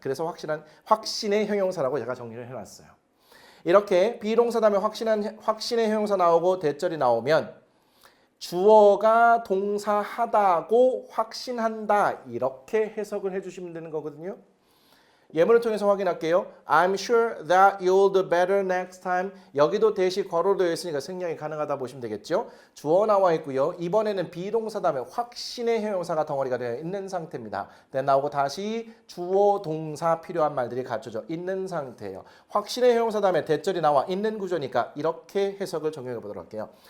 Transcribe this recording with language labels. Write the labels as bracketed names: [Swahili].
[Korean] 그래서 확신의 형용사라고 제가 정리를 해놨어요. 이렇게 비동사 다음에 확신의 형용사 나오고 대절이 나오면 주어가 동사하다고 확신한다 이렇게 해석을 해주시면 되는 거거든요. 예문을 통해서 확인할게요. [English] I'm sure that you'll do better next time. [Korean] 여기도 대시 괄호로 되어 있으니까 생략이 가능하다 보시면 되겠죠. 주어 나와 있고요. 이번에는 비동사 다음에 확신의 형용사가 덩어리가 되어 있는 상태입니다. then 나오고 다시 주어 동사 필요한 말들이 갖춰져 있는 상태예요. 확신의 형용사 다음에 대절이 나와 있는 구조니까 이렇게 해석을 적용해 보도록 할게요.